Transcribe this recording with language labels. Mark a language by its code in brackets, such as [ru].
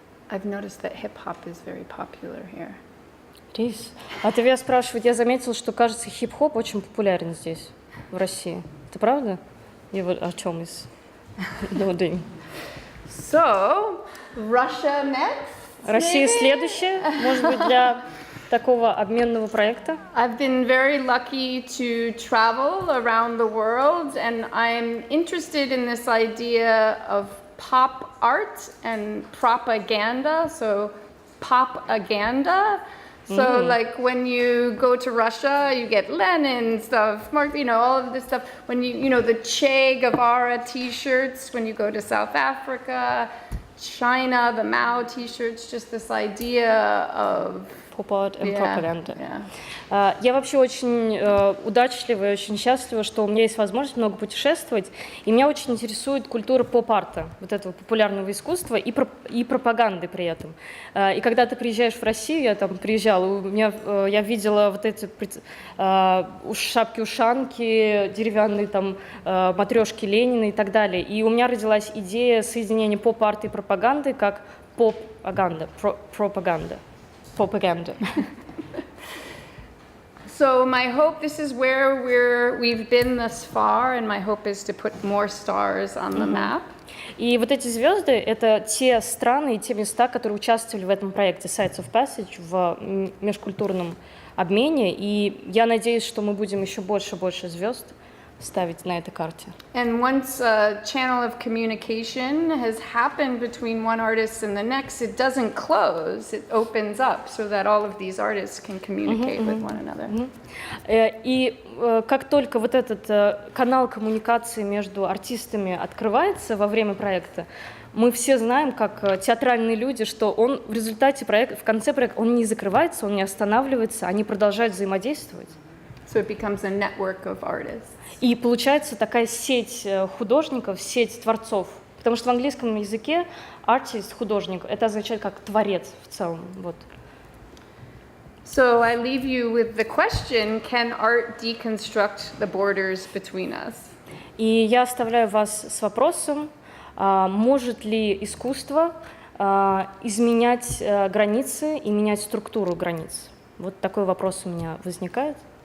[en] I've noticed that hip-hop is very popular here. It is. [ru] А Тавия спрашивает, я заметила, что, кажется, хип-хоп очень популярен здесь, в России. Это правда? И вот о чем из День? [en] So, Russia next. [ru] Россия [en] maybe? [ru] следующая, может быть, для такого обменного проекта. [en] I've been very lucky to travel around the world, and I'm interested in this idea of pop art and propaganda. So, pop-aganda. So, like when you go to Russia, you get Lenin stuff, Mark, all of this stuff. When the Che Guevara T-shirts. When you go to South Africa, China, the Mao T-shirts. Just this idea of Pop-art and propaganda. Yeah. [ru] Я вообще очень удачлива и очень счастлива, что у меня есть возможность много путешествовать, и меня очень интересует культура поп-арта, вот этого популярного искусства и пропаганды при этом. И когда ты приезжаешь в Россию, я там приезжала, я видела вот эти шапки-ушанки, деревянные там матрешки Ленина и так далее, и у меня родилась идея соединения поп-арта и пропаганды как поп-аганда, пропаганда. [en] So my hope, this is where we've been thus far, and my hope is to put more stars on the map. [ru] И вот эти звезды — это те страны и те места, которые участвовали в этом проекте Sites of Passage, в межкультурном обмене, и я надеюсь, что мы будем еще больше звезд ставить на этой карте. [en] And once a channel of communication has happened between one artist and the next, it doesn't close, it opens up so that all of these artists can communicate with one another. [ru] И как только вот этот канал коммуникации между артистами открывается во время проекта, мы все знаем, как театральные люди, что он в результате проекта, в конце проекта, он не закрывается, он не останавливается, они продолжают взаимодействовать. [en] So it becomes a network of artists. [ru] И получается такая сеть художников, сеть творцов. Потому что в английском языке artist, художник, это означает как творец в целом. Вот. [en] So I leave you with the question, can art deconstruct the borders between us? [ru] И я оставляю вас с вопросом, может ли искусство изменять границы и менять структуру границ? Вот такой вопрос у меня возникает.